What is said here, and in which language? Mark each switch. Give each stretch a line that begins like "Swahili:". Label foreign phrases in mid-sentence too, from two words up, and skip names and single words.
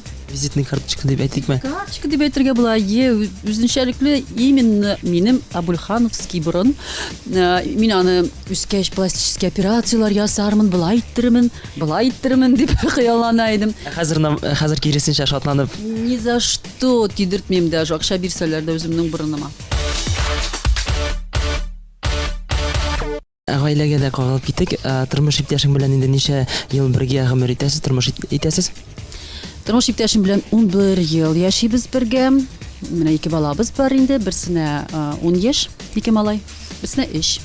Tatar: Визитный карточка дип әйтикме? Карточка дип әйтергә була. Үзенчәлекле именно минем Абульхановский борын. Мин аны үскәч пластический операциялар ясармын, былай иттермен дип хыяллана идем. Хәзер киресенчә шатланып.
Russian: Ни за что
Tatar: тидертмим даже, акча бирсәләр дә үземнең борыныма. гаиләгә дә кагылып киттек. Тормыш иптәшең белән инде ничә ел бергә гомер итәсез, тормыш итәсез? Тормыш иптәшем белән 11 ел яшибез бергә. Менә 2 балабыз бар инде, берсенә 10 яшь, 2 малай, берсенә 3.